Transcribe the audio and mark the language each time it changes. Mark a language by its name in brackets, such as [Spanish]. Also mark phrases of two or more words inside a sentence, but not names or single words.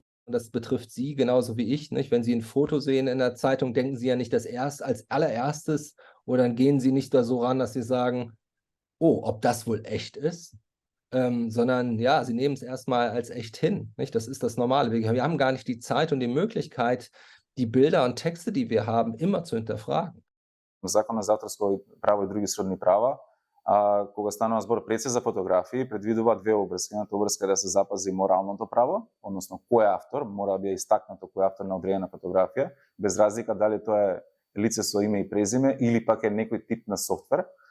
[German] Das betrifft Sie genauso wie ich, nicht? Wenn Sie ein Foto sehen in der Zeitung, denken Sie ja nicht als allererstes oder dann gehen Sie nicht da so ran, dass Sie sagen, oh, ob das wohl echt ist? Sondern ja, Sie nehmen es erstmal als echt hin. Nicht? Das ist das Normale. Wir haben gar nicht die Zeit und die Möglichkeit, die Bilder und Texte, die wir haben, immer zu hinterfragen. [Macedonian] Законот за авторско право и други сродни права, кога станува збор пред за фотографии, предвидува две обврски. Едната обврска е да се запази моралното право, односно кој е автор, мора да биде истакнато кој е автор на одредена фотографија, без разлика дали тоа е лице со име и презиме или пак е некој тип на софтвер.